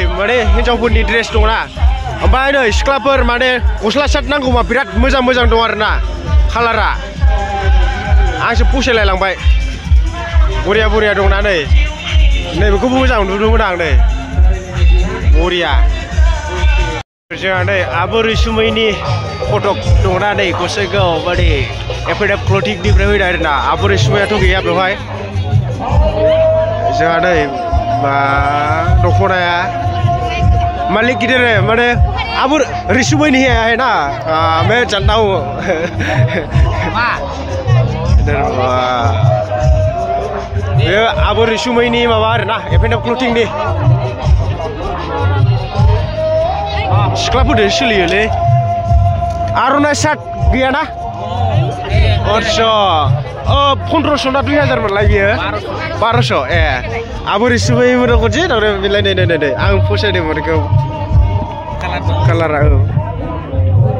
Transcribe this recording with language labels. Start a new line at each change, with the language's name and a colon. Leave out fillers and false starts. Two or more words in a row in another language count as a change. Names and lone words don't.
Bodo: माने हिन्जावफोरनि ड्रेस दंना ओमफ्राय नै सिख्लाफोर माने गस्ला सार्ट नांगौबा बिराद मोजां दं आरोना कालारा आंसो फसायलायलांबाय बरिया दंना नै बेखौबो मोजां नुदोंमोन आं नै बरिया जोंहा नै आब' रैसुमैनि फटक दंना नै गसाइगाव माने एफएडएफ क्लथिंनिफ्राय फैदों आरोना आब' रैसुमैयाथ' गैया बेवहाय जोंहा नै मा दख'नाया मालिक गिदिर माने आब' रैसुमैनि है ना
Hindi: मैं जानता हूँ
Bodo: बे आब' रैसुमैनि माबा आरोना एफएडएफ क्लथिंनि सिख्लाफोरजों सोलियोलै आर'नाइ शार्ट गैयाना आदसा 1500 ना 2000 मोनलाय बियो 1200 ए आब' रैसुमैमोन खनसे थारमाने बेलाय नै आं फसायदोंमोन बेखौ कालारा